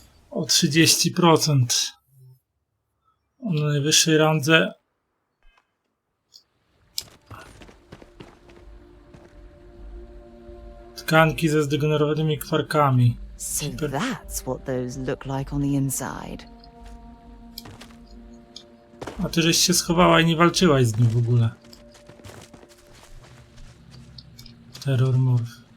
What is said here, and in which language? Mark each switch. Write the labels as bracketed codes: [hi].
[pl] O 30%. Na najwyższej randze. Tkanki ze zdegenerowanymi kwarkami. [en] So that's what those look like on the inside. [pl] A ty żeś się schowała i nie walczyłaś z nim w ogóle. Terrormorph.